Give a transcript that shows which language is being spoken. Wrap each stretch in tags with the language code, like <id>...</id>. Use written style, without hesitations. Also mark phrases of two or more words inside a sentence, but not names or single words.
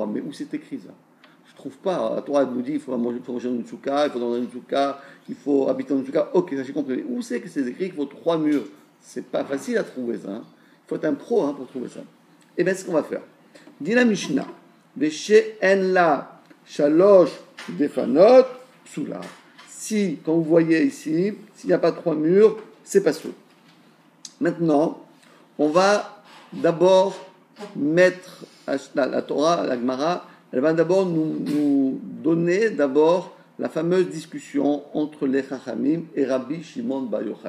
<fr>Mais où c'est écrit ça? Je ne trouve pas. La Torah nous dit il faut manger dans une soukha, il faut dans une soukha, il faut habiter dans une soukha. Ok, ça j'ai compris. Mais où c'est que c'est écrit qu'il faut 3 murs? C'est pas facile à trouver ça. Il faut être un pro pour trouver ça. Et bien, c'est ce qu'on va faire. Dit la Mishnah,</fr> <he>אין לה שלוש דפנות פסולה.</he> <fr>Si, quand vous voyez ici, s'il n'y a pas 3 murs, c'est pas sûr. Maintenant, on va d'abord mettre la Torah, la Gemara, elle va d'abord nous donner d'abord la fameuse discussion entre les Chachamim et Rabbi Shimon Bar Yochai.</fr>